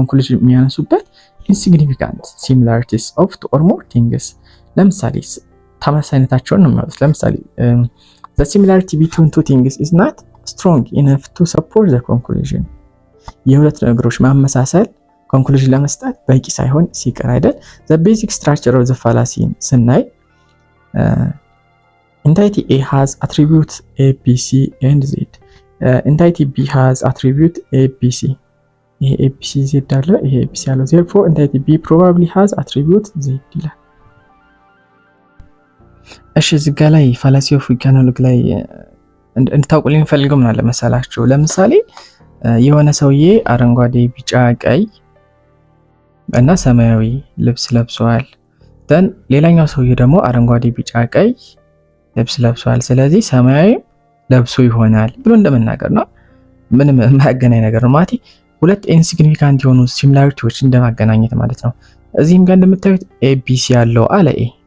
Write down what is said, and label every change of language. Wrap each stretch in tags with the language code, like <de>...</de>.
<am>ኮንክሉዥን የሚያነሱበት ኢንሲግኒፊካንት ሲሚላሪቲስ ኦፍ ቱ ኦር ሞር ቲንግስ። ለምሳሌ ተመሳሳይነታቸውን ነው የሚያወጡት። ለምሳሌ</am> <en>the similarity between two things is not strong enough to support the conclusion።</en> <am>የሁለት ነገሮች ማመሳሰል ኮንክሉዥን ለመስጠት በቂ ሳይሆን ሲቀር አይደል?</am> <en>the basic structure of the fallacy ስናይ entity A has attribute A, B, C and Z. entity B has attribute A, B, C.</en> <am>ይሄ A, B, C, Z አለ። ይሄ A, B, C አለው።</am> <en>therefore entity B probably has attribute Z</en> <am>ይላል። እሺ እዚህ ጋር ላይ fallacy of weak analogy ላይ እንድታውቁልኝ ፈልገው ምን አለ መሰላችሁ? ለምሳሌ የሆነ ሰውዬ አረንጓዴ፣ ቢጫ፣ ቀይ እና ሰማያዊ ልብስ ለብሷል። ደን ሌላኛው ሰውዬ ደግሞ አረንጓዴ፣ ቢጫ፣ ቀይ ልብስ ለብሷል። ስለዚህ ሰማያዊ ለብሶ ይሆናል ብሎ እንደመናገር ነው። ምንም የማያገናኝ ነገር ነው ማለት ሁለት ኢንሲግኒፊካንት የሆኑ ሲሚላሪቲዎች እንደማገናኘት ማለት ነው። እዚህም ጋር እንደምታዩት ኤቢሲ ያለው አለ ኤ</am>